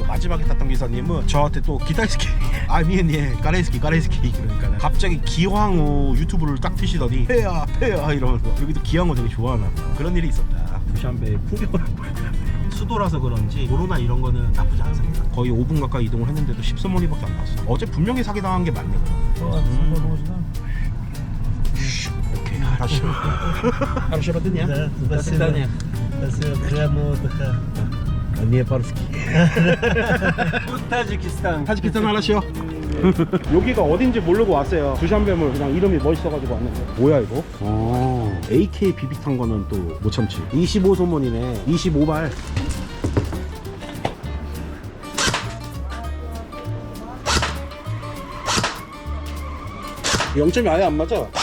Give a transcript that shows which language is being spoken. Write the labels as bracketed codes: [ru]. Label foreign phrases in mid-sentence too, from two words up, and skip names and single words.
[ko] 마지막에 탔던 기사님은 저한테 또 [ru] китайский а не корейский [ko] 그러니까 갑자기 기황후 유튜브를 딱 트시더니 페야 이러면서, 여기도 기황후 되게 좋아하나 봐. 그런 일이 있었다. 두샨베 풍경을 보여드렸어요. 수도라서 그런지 도로나 이런 거는 나쁘지 않습니다. 거의 5분 가까이 이동을 했는데도 10소머리밖에 안 나왔어. 어제 분명히 사기당한 게 맞네. 오케이, 알았어. 알았거든요. [ru] До свидания. Приятного отдыха. Не по-русски. Таджикистан. [ko] 타지키스탄 알았어요. 여기가 어딘지 모르고 왔어요. 두샨배물 그냥 이름이 멋있어가지고 왔는데. 뭐야 이거? AK 비비탄 거는 또 못 참지. 25소문이네. 25발. 영점이 아예 안 맞아.